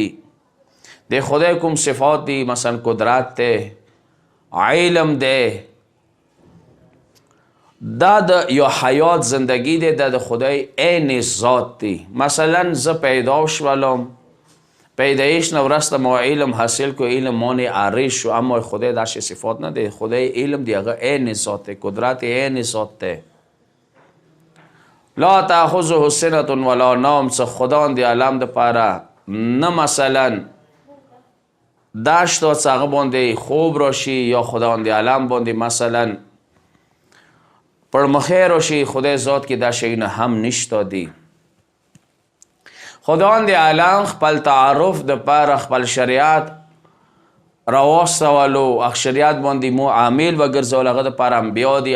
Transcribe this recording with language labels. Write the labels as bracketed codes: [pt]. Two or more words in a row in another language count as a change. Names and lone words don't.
[ps] د خدای کوم صفات دی مثلا قدرت دی، علم دی، دا د یو حیات زندگی دی، دا د خدای عین ذات دی. مثلا زه پیدا شولم، پیدایش نه وروسته ما علم حاصل کو، علم مانع عارض شو، اما خدای داسې صفات نه دی. خدای علم دی هغه عین ذات دی، قدرت عین ذات دی. [ar] لا تأخذه سنة ولا نوم، [ps] څه خداوند عالم دپاره نه مثلا داشت و څه هغه باندې خوب راشي، یا خداوند عالم باندې مثلا پړمخی راشي، خدای ذات کې دا شی نه هم نشته دی. خداوند عالم خپل تعارف دپاره خپل شریعت راواستولو، شریعت باندې مو عامل وګرځول، هغه دپاره انبیا دي.